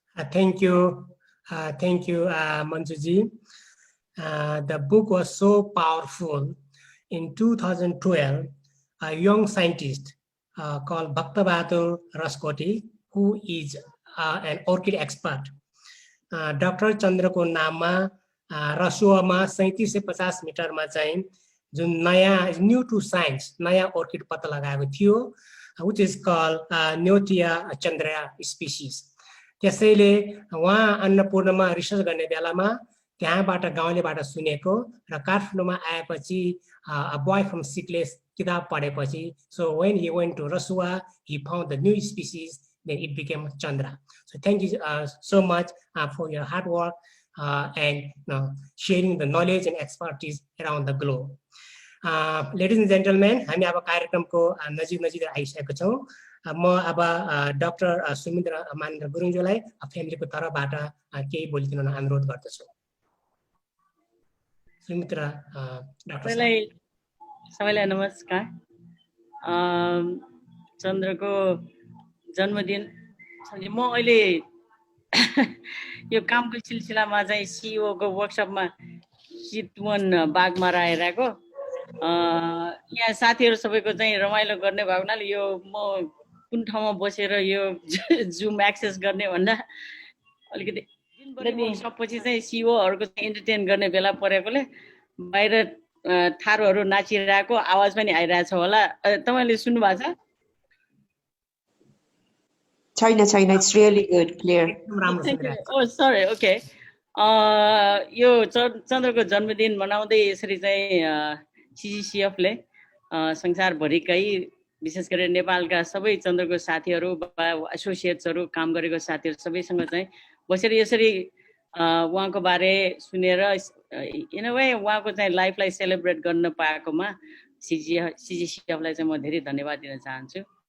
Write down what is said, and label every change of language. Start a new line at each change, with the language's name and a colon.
English: Thank you, Manjushree. The book was so powerful. In 2012, a young scientist called Bhaktabahadur Raskoti, who is an orchid expert, Dr.
Nepali: Chandra को नाममा रसुवामा 3750 मिटरमा चाहिँ जुन नयाँ
English: new to science
Nepali: नयाँ orchid पत्ता लगाएको थियो,
English: which is called Neotia Chandra species.
Nepali: त्यसैले उहाँ अन्नपूर्णमा रिसर्च गर्ने बेलामा त्यहाँबाट गाउँलेबाट सुनेको र काठमाडौँमा आएपछि
English: a boy from Sikles
Nepali: किताब पढेपछि,
English: so when he went to Rasua, he found the new species, then it became Chandra. So thank you so much for your hard work and sharing the knowledge and expertise around the globe. Ladies and gentlemen,
Nepali: हामी अब कार्यक्रमको नजिक आइसकेका छौं. म अब doctor Sumitra मानन्द्र गुरुङज्यूलाई फ्यामिलीको तर्फबाट केही बोलिदिन अनुरोध गर्दछु. सुमित्रा डाक्टर सबैलाई नमस्कार. चन्द्रको जन्मदिन म अहिले यो कामको सिलसिलामा चाहिँ सीईओ को वर्कशपमा चितवन बागमा रहेको यहाँ साथीहरु सबैको चाहिँ रमाइलो गर्ने भएको हुनाले यो म कुन ठाउँमा बसेर यो जुम एक्सेस गर्ने भन्दा अलिकति वर्कशपपछि चाहिँ सीईओहरुको चाहिँ एन्टरटेन गर्ने बेला परेकोले बाहिर थारूहरु नाचिरहेको आवाज पनि आइरहेछ होला. तपाईले सुन्नु भएको छ?
English: China, it's really good, clear. Oh, sorry, okay.
Nepali: यो चन्द्रको जन्मदिन मनाउँदै यसरी चाहिँ CGCF ले संसारभरिकै विशेष गरी नेपालका सबै चन्द्रको साथीहरु एसोसिएट्सहरु काम गरेको साथीहरु सबैसँग चाहिँ बसेर यसरी उहाँको बारे सुनेर
English: in a way
Nepali: उहाँको चाहिँ लाइफलाई सेलिब्रेट गर्न पाएकोमा CGCF लाई चाहिँ म धेरै धन्यवाद दिन चाहन्छु.